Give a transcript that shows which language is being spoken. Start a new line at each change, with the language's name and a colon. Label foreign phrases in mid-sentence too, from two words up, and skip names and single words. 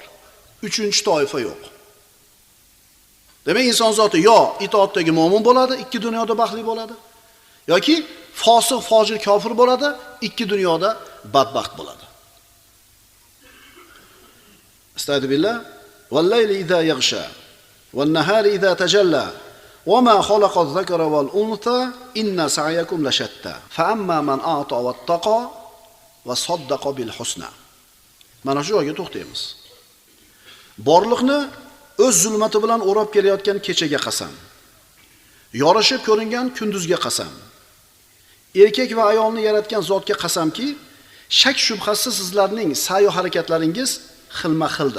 Uzbek: Uchinchi toifa yo'q. Demak, inson zoti yo itoatdagi mu'min bo'ladi, ikki dunyoda baxtli bo'ladi, yoki fosiq, fojir, kofir bo'ladi, ikki dunyoda badbaxt bo'ladi. Astagfirullah.
Arabic: والليل إذا يغشى والنهار إذا تجلى وما خلق الذكر والأنثى إن سعيكم لشتى فأما من أعطى واتقى وصدق بالحسنى.
Uzbek: Mana shu joyga to'xtaymiz. Borliqni o'z zulmati bilan o'rab kelayotgan kechaga qasam. Yorishib ko'ringan kunduzga qasam. Erkak va ayolni yaratgan zotga qasamki, shak shubhasiz sizlarning sa'y harakatlaringiz xilma-xildir.